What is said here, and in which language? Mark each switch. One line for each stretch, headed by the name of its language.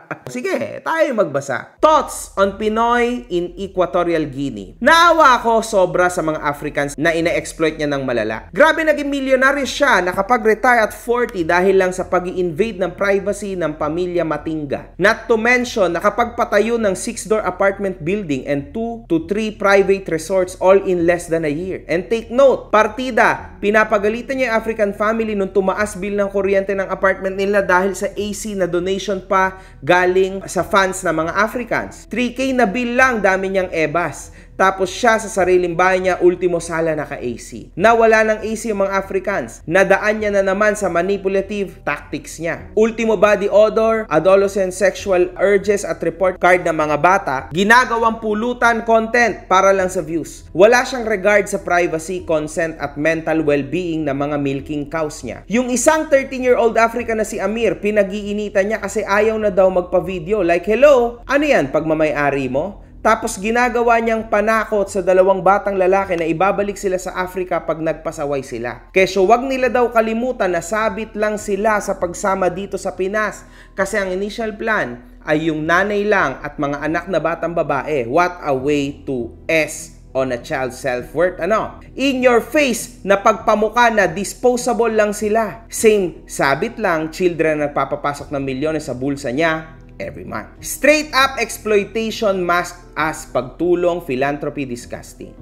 Filipino: Sige, tayo magbasa. Thoughts on Pinoy in Equatorial Guinea. Naawa ako sobra sa mga Africans na ina-exploit niya ng malala. Grabe, naging milyonaryo siya nakapag-retire at 40 dahil lang sa pag-i-invade ng privacy ng pamilya Matinga.
English: Not to mention, nakapagpatayo ng 6-door apartment building and 2 to 3 private resorts all in less than a year.
Filipino: And take note, partida, pinapagalitan niya yung African family nung tumaas bill ng kuryente ng apartment nila dahil sa AC na donation pa galing sa fans ng mga Africans. 3K na bill lang, dami niyang ebas. Tapos siya sa sariling bahay niya, ultimo sala naka-AC. Nawala ng AC yung mga Africans. Nadaan niya na naman sa manipulative tactics niya. Ultimo body odor, adolescent sexual urges at report card ng mga bata, ginagawang pulutan content para lang sa views. Wala siyang regard sa privacy, consent at mental well-being ng mga milking cows niya. Yung isang 13-year-old African na si Amir, pinag-iinitan niya kasi ayaw na daw magpa-video. Like, hello, ano yan, pagmamay-ari mo? Tapos ginagawa niyang panakot sa 2 batang lalaki na ibabalik sila sa Africa pag nagpasaway sila. Kesyo wag nila daw kalimutan na sabit lang sila sa pagsama dito sa Pinas kasi ang initial plan ay yung nanay lang at mga anak na batang babae.
English: What a way to S on a child's self-worth.
Filipino: Ano? In your face na pagpamuka na disposable lang sila. Same, sabit lang, children na nagpapapasok ng milyones sa bulsa niya every month.
English: Straight up exploitation masked as pagtulong, philanthropy, disgusting.